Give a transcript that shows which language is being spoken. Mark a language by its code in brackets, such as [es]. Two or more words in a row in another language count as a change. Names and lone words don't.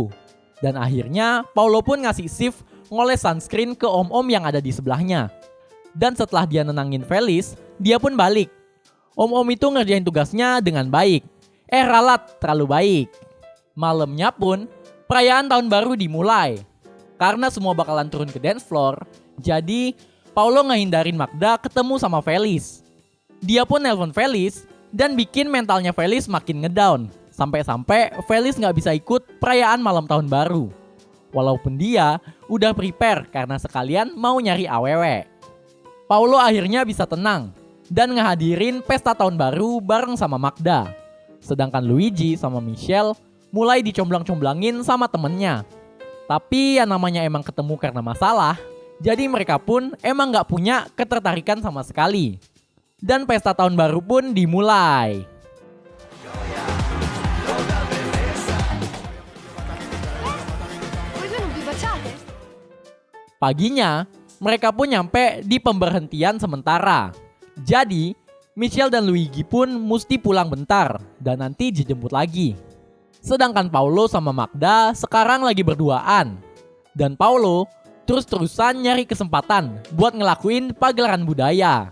[id] Dan akhirnya Paulo pun ngasih shift ngoles sunscreen ke om-om yang ada di sebelahnya. Dan setelah dia nenangin Felis, dia pun balik. Om-om itu ngerjain tugasnya dengan baik. Ralat, terlalu baik. Malamnya pun, perayaan tahun baru dimulai. Karena semua bakalan turun ke [en] dance floor, [id] jadi Paulo ngehindarin Magda ketemu sama Felis. Dia pun nelpon Felis dan bikin mentalnya Felis makin ngedown. Sampai-sampai Felis gak bisa ikut perayaan malam tahun baru. Walaupun dia udah prepare karena sekalian mau nyari awewe. Paulo akhirnya bisa tenang dan ngehadirin pesta tahun baru bareng sama Magda. Sedangkan Luigi sama Michelle mulai dicomblang-comblangin sama temennya. Tapi ya namanya emang ketemu karena masalah, jadi mereka pun emang gak punya ketertarikan sama sekali. Dan pesta tahun baru pun dimulai. [it] Voi due non vi baciate? [id] Paginya, mereka pun nyampe di pemberhentian sementara. Jadi, Michelle dan Luigi pun mesti pulang bentar dan nanti dijemput lagi. Sedangkan Paulo sama Magda sekarang lagi berduaan. Dan Paulo terus-terusan nyari kesempatan buat ngelakuin pagelaran budaya.